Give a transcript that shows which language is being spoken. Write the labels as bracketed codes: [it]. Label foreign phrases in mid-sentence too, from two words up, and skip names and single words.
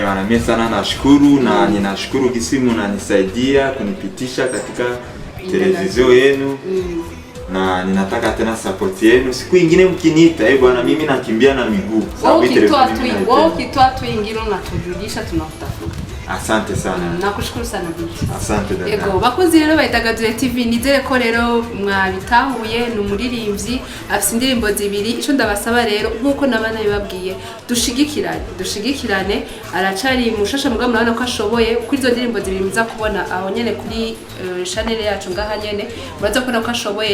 [sw] Bana mimi sana nashukuru na ninashukuru kisimu na nisaidia kunipitisha katika televizio yenu. Na ninataka tena support yenu. Siku nyingine mkiniita, bwana mimi nakimbia na miguu. Ukitoa tu ingine unatujulisha, tunakutafuta. Asante sana. Nakushukuru sana binti. Asante dada. [rn] Ego bakozi rero baitagadure TV, nizere ko rero mwabitahuye n'umuririmbyi afite indirimbo zibiri. Ico ndabasaba rero nkuko nabana bibabwiye, dushigikirane aracari mushasha mugabo murabona ko ashoboye kuri izo ndirimbo zibiri muza kubona aho nyene kuri channel yacu ngaha nyene muraza kubona ko ashoboye.